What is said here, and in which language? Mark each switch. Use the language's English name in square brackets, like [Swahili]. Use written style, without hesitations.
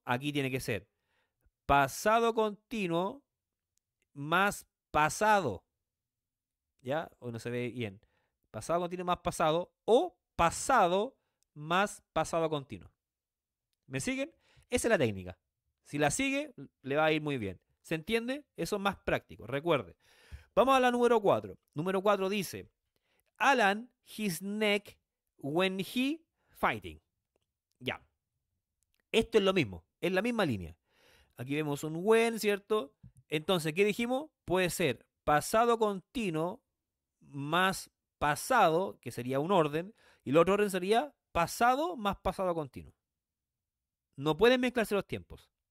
[Spanish] Aquí tiene que ser pasado continuo más pasado. ¿Ya? O no se ve bien. Pasado continuo más pasado o pasado más pasado continuo. ¿Me siguen? Esa es la técnica. Si la sigue, le va a ir muy bien. ¿Se entiende? Eso es más práctico. Recuerde. Vamos a la número 4. Número 4 dice, [English] Alan his neck when he fighting. [Spanish] Ya. Esto es lo mismo. Es la misma línea. Aquí vemos un when, ¿cierto? Entonces, ¿qué dijimos? Puede ser pasado continuo más pasado, que sería un orden, y el otro orden sería pasado más pasado continuo. No pueden mezclarse los tiempos.